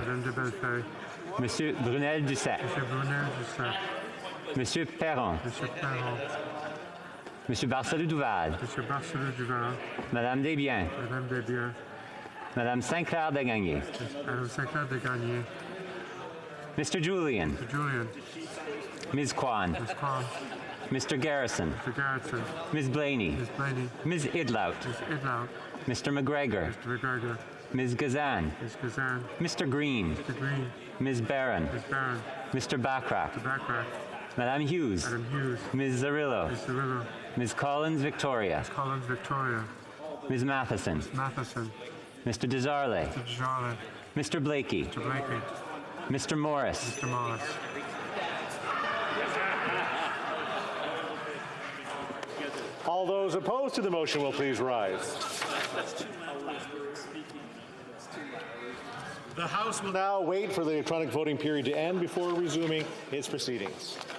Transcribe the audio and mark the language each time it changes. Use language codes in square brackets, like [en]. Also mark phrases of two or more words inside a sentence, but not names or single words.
[fr] Madame de Bellefeuille, Monsieur Brunel Duceppe, Monsieur Brunel Duceppe, Monsieur Perron, Monsieur Perron, Monsieur Barcelou Duval, Monsieur Barcelou Duval, Madame Desbiens, Madame Desbiens, Madame Saint-Clair de Gagné, Madame Sinclair de Gagné, [en] Mr. Julian, Mr. Julian, Ms. Kwan, Ms. Kwan, Mr. Garrison, Mr. Garrison, Ms. Blaney, Ms. Blaney, Ms. Idlout, Ms. Idlout, Mr. McGregor, Mr. McGregor, Ms. Gazan, Ms. Kazan, Mr. Green, Mr. Green, Ms. Barron, Ms. Barron, Mr. Backrack, Mr. Backrack, [fr] Madame Hughes, [en] Madam Hughes, Ms. Zarillo, Ms. Cirillo, Ms. Collins Victoria, Ms. Collins Victoria, Ms. Matheson, Matheson, Mr. Desarle, Mr. Jarlett, Mr. Blakey, Mr. Blakey, Mr. Morris, Mr. Morris. All those opposed to the motion will please rise. The House will now wait for the electronic voting period to end before resuming its proceedings.